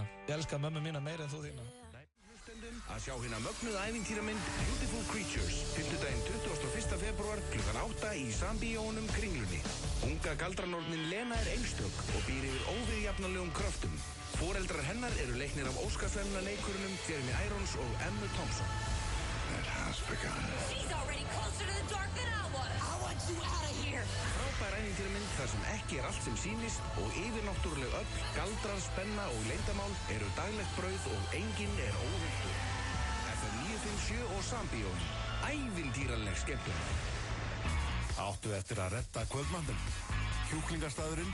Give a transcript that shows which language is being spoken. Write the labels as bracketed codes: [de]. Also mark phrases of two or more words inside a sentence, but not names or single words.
[is] Ég elska mömmu mína meira en þú þína. Að sjá hérna mögnuð ævintýramynd Beautiful Creatures, 21. febrúar klukkan 8 í Sambíónum Kringlunni. Unga galdranornin Lena er einstök og býr yfir óviðjafnanlegum kröftum. Foreldrar hennar eru leiknir af Óskarsverðlauna leikurunum Jeremy Irons og Emma Thompson. [en] It has begun. She's already closer to the dark than I was. I want you out of here. [is] Frábær ævintýramynd þar sem ekki er allt sem sýnist og yfirnáttúruleg öfl, galdrar, spenna og leyndamál eru daglegt brauð og enginn er óhultur. FM 957 og Sambíón. Ævintýraleg skemmtun. Áttu eftir að redda kvöldmandum.